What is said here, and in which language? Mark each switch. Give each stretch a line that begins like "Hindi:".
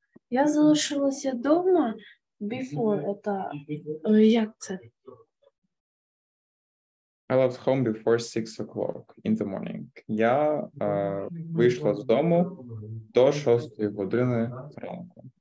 Ukrainian: Я залишилася вдома
English: before,
Russian: это,
Ukrainian: як це?
English: I left home before 6 o'clock in the morning.
Ukrainian: Я вийшла з дому до 6 години ранку.